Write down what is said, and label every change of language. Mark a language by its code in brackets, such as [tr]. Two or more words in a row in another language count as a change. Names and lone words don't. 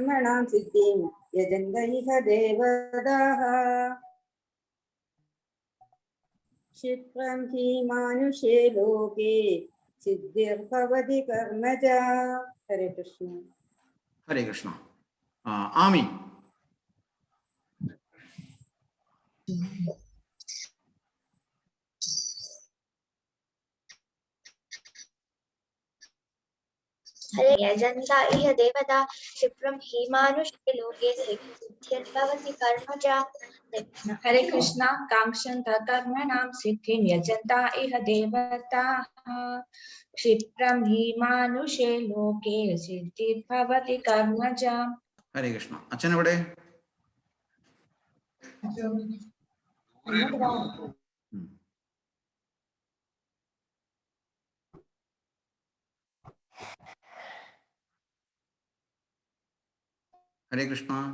[sa] കർമ്മണാം സിദ്ധിം യജന്ത ഇഹ ദേവതാഃ ക്ഷിപ്രം ഹി മാനുഷേ ലോകേ സിദ്ധിർഭവതി കർമ്മജാ. ഹരേ കൃഷ്ണ. ഹരേ കൃഷ്ണ. ആമി. यजन्त इह देवता क्षिप्रं हि मानुषे लोके सिद्धिर्भवति कर्मजा. हरे कृष्ण. कांक्षन्त कर्मणां सिद्धिं यजन्त इह देवताः क्षिप्रं हि मानुषे लोके सिद्धिर्भवति कर्मजा. ഹരേ കൃഷ്ണ. [ml] അച്ഛൻ എവിടെ? [sa] ഹരേ കൃഷ്ണ.